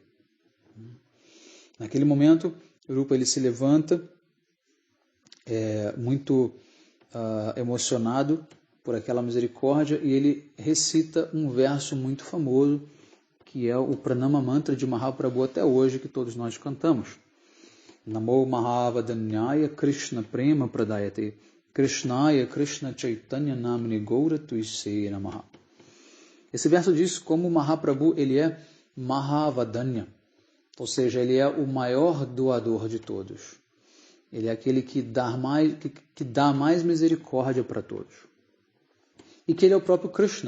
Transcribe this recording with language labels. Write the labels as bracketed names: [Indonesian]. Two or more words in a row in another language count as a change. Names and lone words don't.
[Portuguese] Naquele momento, Rupa ele se levanta, muito emocionado por aquela misericórdia, e ele recita um verso muito famoso, que é o [Sanskrit] Pranama Mantra [Portuguese] de Mahaprabhu até hoje, que todos nós cantamos. [Sanskrit] Namo Mahavadanyaya Krishna Prema Pradayate Krishnaya Krishna Chaitanya Namani Gaura Tuise Namaha. [Portuguese] Esse verso diz como Mahaprabhu ele é Mahavadanya, ou seja, ele é o maior doador de todos. Ele é aquele que dá mais misericórdia para todos. E que ele é o próprio Krishna.